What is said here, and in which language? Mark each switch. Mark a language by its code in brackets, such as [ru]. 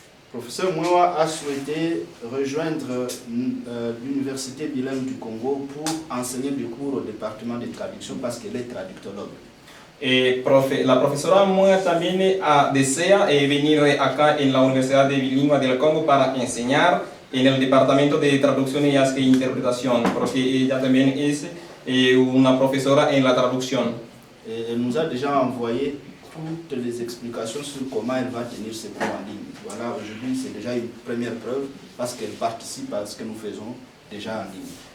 [fr] Professeur Mueva a souhaité rejoindre l'université bilingue du Congo pour enseigner des cours au département de traduction parce qu'elle est traductologue. [es] La profesora Mueva también desea venir acá en la Universidad de Bilingüe del Congo para enseñar en el departamento de traducción y interpretación, porque ella también es una profesora en la traducción. [fr] Elle nous a déjà envoyé toutes les explications sur comment elle va tenir ses cours en ligne. Voilà, aujourd'hui c'est déjà une première preuve parce qu'elle participe à ce que nous faisons déjà en ligne.